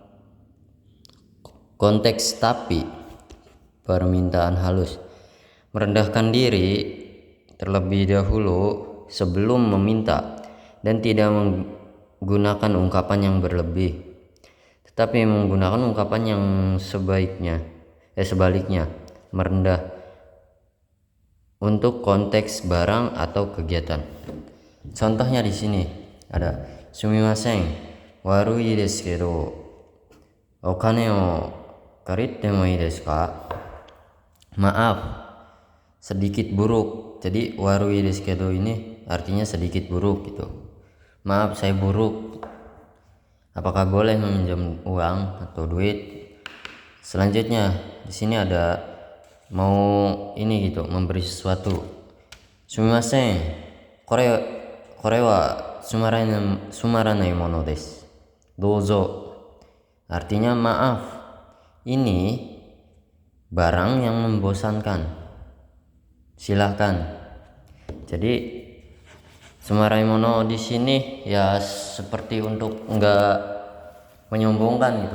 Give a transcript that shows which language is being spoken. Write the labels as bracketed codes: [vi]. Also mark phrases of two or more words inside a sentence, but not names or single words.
[id] konteks tapi permintaan halus, merendahkan diri terlebih dahulu sebelum meminta, dan tidak menggunakan ungkapan yang berlebih, tetapi menggunakan ungkapan yang sebaliknya, merendah untuk konteks barang atau kegiatan. Contohnya di sini ada [ja] すみません、悪いですけど、お金を借りてもいいですか? [id] Maaf, sedikit buruk. Jadi [ja] 悪いですけど [id] ini artinya sedikit buruk gitu. Maaf, saya buruk. Apakah boleh meminjam uang atau duit? Selanjutnya di sini ada mau ini gitu, memberi sesuatu. [ja] すみません、これはつまらないものです. Dozo. [id] Artinya maaf, ini barang yang membosankan, silahkan. Jadi [ja] つまらないもの [id] di sini ya seperti untuk enggak menyombongkan gitu.